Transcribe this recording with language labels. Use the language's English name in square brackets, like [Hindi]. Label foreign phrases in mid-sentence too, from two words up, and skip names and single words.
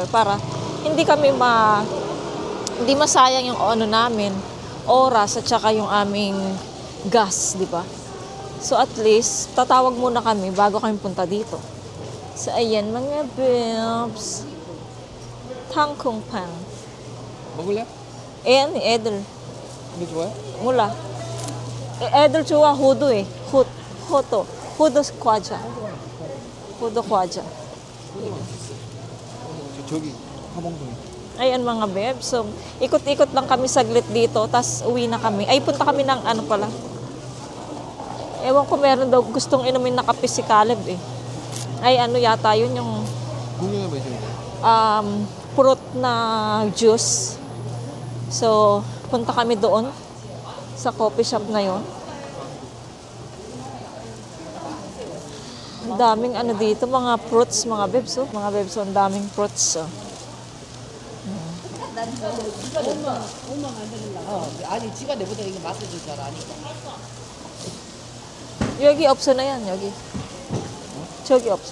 [Filipino] Para hindi kami hindi masayang yung namin, oras at saka yung aming gas, di ba? So at least, tatawag muna kami bago kami punta dito. So ayan mga bibs. Tangkong pan. [Korean] 먹을래? Ayan, 애들. 이거 좋아해? 몰라. 애들 좋아, 호두 호두 과자. 호두 과자. 저기 화봉동에. [Filipino] Ayan mga beb. So, ikot-ikot lang kami saglit dito, tas uwi na kami. Ay, punta kami ng pala. Ewan ko, meron daw gustong inumin na kape si Caleb eh. Ay, ano yata yun yung [Korean] 공룡해봐 이제. [Filipino] fruit na juice. So, punta kami doon sa coffee shop na yon. Ang daming ano dito, mga fruits, mga bebs, oh. Mga bebs, oh, ang daming fruits, oh. [Korean] 아니 지가 내보다 이거 맛을 좀 잘 아니까. 여기 없어 [Filipino] na yan, [Korean] 여기. 저기 없어.